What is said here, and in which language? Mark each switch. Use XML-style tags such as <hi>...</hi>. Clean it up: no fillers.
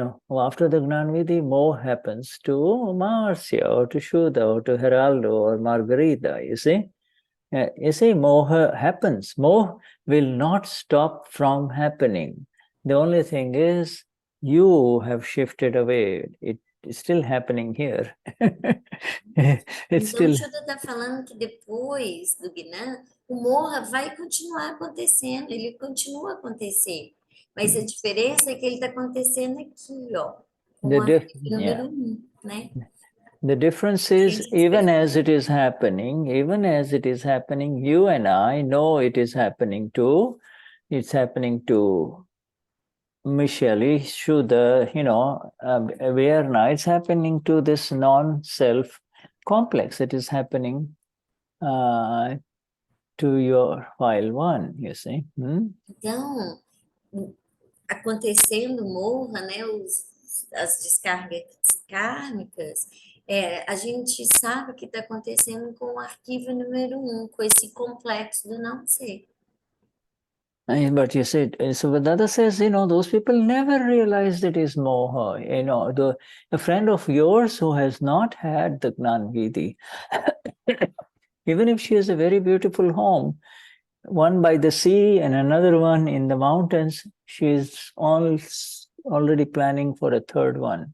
<en>After the Gnan Viti, moha happens to Marcia or to Shuddha or to Geraldo or Margarita, you see? Moha happens. Moha will not stop from happening. The only thing is, you have shifted away. It's still happening here. It's</en> <pt>Então, o</pt> <en>still.</en> <pt>Shuddha está falando que depois do Gnan, o moha vai continuar acontecendo, ele continua a acontecer. Mas a diferença é que ele está acontecendo aqui, ó, com o número 1, né?</pt> <en>The difference is, even as it is happening, you and I know it is happening to, it's happening to Michelle, Shuddha, Awareness, it's happening to this non-self complex. It is happening to your file 1, you see.</en> <pt>Então, acontecendo moha, né, as descargas kármicas, a gente sabe que está acontecendo com o arquivo número 1, com esse complexo do não ser.</pt> <en>But you said, so Dada says, those people never realize that is moha. A friend of yours who has not had the Gnan Vidi, even if she has a very beautiful home, one by the sea and another one in the mountains, she is already planning for a third one.</en>